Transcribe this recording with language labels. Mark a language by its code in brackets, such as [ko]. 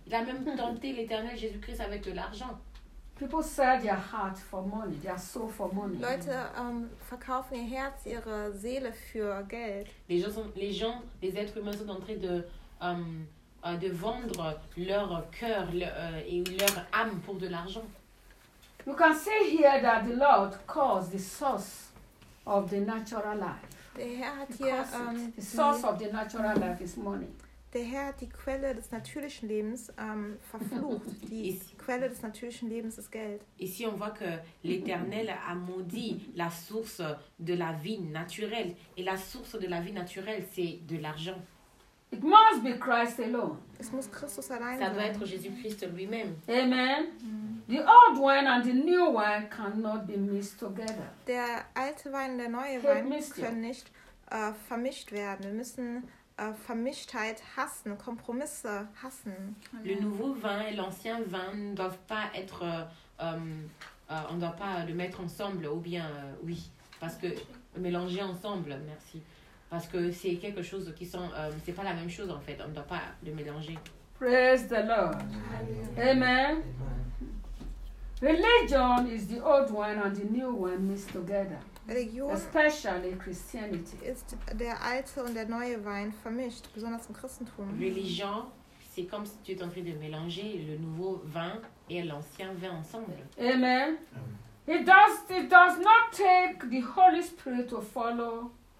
[fr] Il a même tenté l'Éternel Jésus-Christ avec de l'argent. [en] People sell their heart for money, their soul for money. [de] Leute verkaufen ihr Herz, ihre Seele für Geld. [fr] Les êtres humains sont en train de vendre leur cœur et leur âme pour de l'argent. [en] You can see here that the Lord caused the source of the natural life. [de] Der Herr hat hier [en] the source of the natural life is money. [de] Der Herr hat die Quelle des natürlichen Lebens verflucht. Die Quelle des natürlichen Lebens ist Geld. [fr] Ici on voit que l'Éternel a maudit la source de la vie naturelle, et la source de la vie naturelle c'est de l'argent. [en] It must be Christ alone. [de] Es muss Christus allein sein. [fr] Ça doit être Jésus-Christ lui-même. Amen. [en] The old wine and the new wine cannot be mixed together. [de] Der alte Wein und der neue Wein können nicht vermischt werden. Wir müssen Vermischtheit hassen, Kompromisse hassen. [fr] Le nouveau vin et l'ancien vin ne doivent pas être on ne doit pas le mettre ensemble ou bien oui, parce que mélanger ensemble, merci. parce que c'est quelque chose qui sont c'est pas la même chose en fait, on ne doit pas le mélanger. [en] Praise the Lord. Amen. Amen. Religion is the old wine and the new wine mixed together. Religion, especially Christianity, [de] ist der alte und der neue Wein vermischt, besonders im Christentum. [fr] Religion, c'est comme si tu es en train de mélanger le nouveau vin et l'ancien vin ensemble. Amen. [en] It does not take the Holy Spirit to follow.